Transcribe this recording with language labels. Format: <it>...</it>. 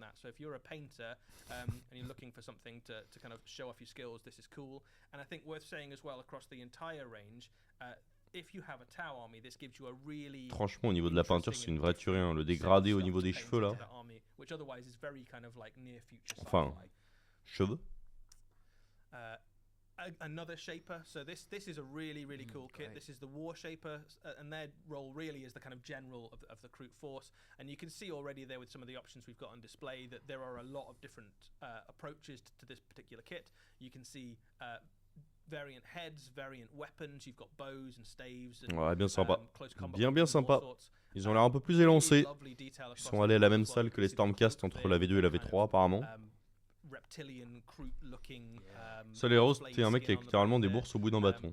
<en>So if you're a painter and you're looking for something to kind of show off your skills, this is cool. And I think worth saying as well across the entire range, if you have a Tau army, this gives you a really</en> <fr>Franchement, au niveau de la peinture, c'est une vraie tuerie. Hein. Le dégradé au niveau des cheveux là.</fr> <en>Which otherwise is very kind of like near future</en> <fr>Enfin, cheveux.</fr> <en>Another shaper. So this is a really cool kit. This is the war shaper, and their role really is the kind of general of the Kroot force. And you can see already there with some of the options we've got on display that there are a lot of different approaches to this particular kit. You can see variant heads, variant weapons. You've got bows and staves. And,</en> <fr>ouais, bien sympa.</fr> <en>Close combat</en> <fr>bien sympa. Ils ont l'air un peu plus élancés. Ils sont allés à la même salle que les Stormcast entre la V2 et la V3 apparemment. Ça, les Roses, c'était un mec avec littéralement des bourses au bout d'un bâton.</fr>